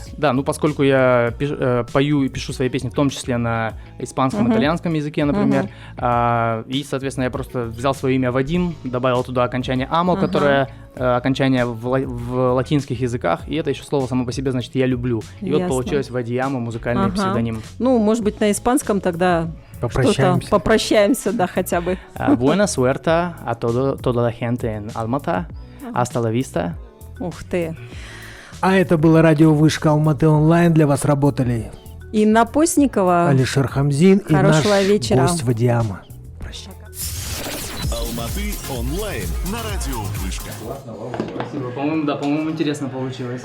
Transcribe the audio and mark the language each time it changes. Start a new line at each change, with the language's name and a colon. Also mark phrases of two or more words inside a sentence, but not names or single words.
Russian: Да, ну поскольку я пою и пишу свои песни, в том числе на испанском, итальянском языке, например, и, соответственно, я просто взял свое имя Вадим, добавил туда окончание «амо», которое окончание в латинских языках, и это еще слово само по себе значит «я люблю». И вот Ясно. получилось Вадиама, музыкальный Ага. псевдоним. Ну, может быть, на испанском тогда Попрощаемся. что-то попрощаемся, да, хотя бы.
Spanish: Buena suerte a toda la gente en Almata. Hasta la vista.
Russian: Ух ты. А это было радио Вышка Алматы онлайн. Для вас работали Инна Постникова. Алишер Хамзин и наш Хорошего вечера. гость Вадиама. Прощай. Алматы онлайн на радио Вышка. Спасибо, по-моему, интересно получилось.